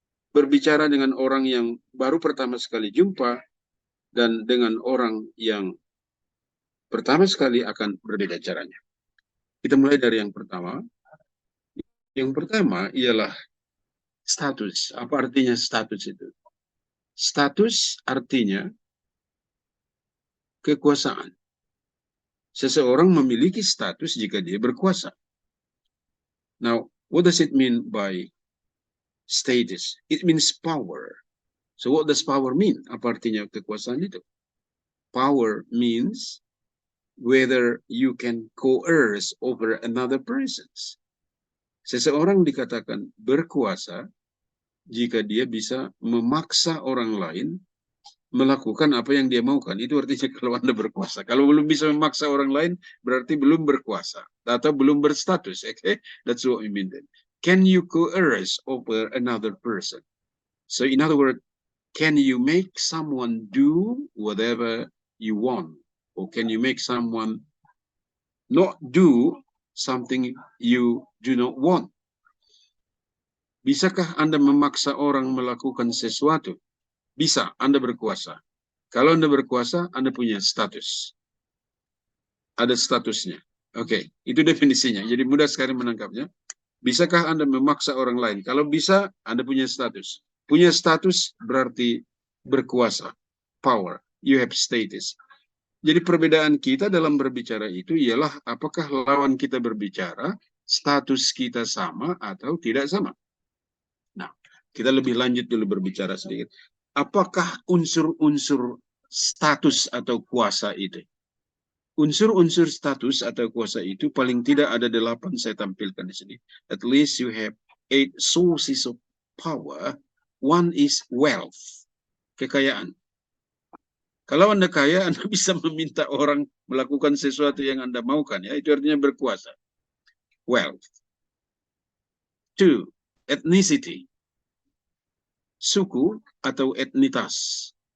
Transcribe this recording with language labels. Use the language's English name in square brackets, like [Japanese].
[Indonesian] Berbicara dengan orang yang baru pertama sekali jumpa dan dengan orang yang pertama sekali akan berbeda caranya. Kita mulai dari yang pertama. Yang pertama ialah status. Apa artinya status itu? Status artinya kekuasaan. Seseorang memiliki status jika dia berkuasa. [English] Now, what does it mean by status? It means power. So what does power mean? [Indonesian] Apa artinya kekuasaan itu? [English] Power means whether you can coerce over another person's. [Indonesian] Seseorang dikatakan berkuasa jika dia bisa memaksa orang lain melakukan apa yang dia maukan. Itu artinya kalau Anda berkuasa. Kalau belum bisa memaksa orang lain, berarti belum berkuasa atau belum berstatus. [English] Okay? That's what we mean then. Can you coerce over another person? So in other words, can you make someone do whatever you want? Or can you make someone not do something you do not want? [Indonesian] Bisakah Anda memaksa orang melakukan sesuatu? Bisa, Anda berkuasa. Kalau Anda berkuasa, Anda punya status. Ada statusnya. Oke, itu definisinya. Jadi mudah sekali menangkapnya. Bisakah Anda memaksa orang lain? Kalau bisa, Anda punya status. Punya status berarti berkuasa. Power. [English] You have status. [Indonesian] Jadi perbedaan kita dalam berbicara itu ialah apakah lawan kita berbicara, status kita sama atau tidak sama. Nah, kita lebih lanjut dulu berbicara sedikit. Apakah unsur-unsur status atau kuasa itu? Unsur-unsur status atau kuasa itu paling tidak ada 8 saya tampilkan di sini. [English] At least you have 8 sources of power. One is wealth, kekayaan. [Indonesian] Kalau Anda kaya, Anda bisa meminta orang melakukan sesuatu yang Anda maukan. Ya, itu artinya berkuasa. Wealth. 2, ethnicity. Suku atau etnitas.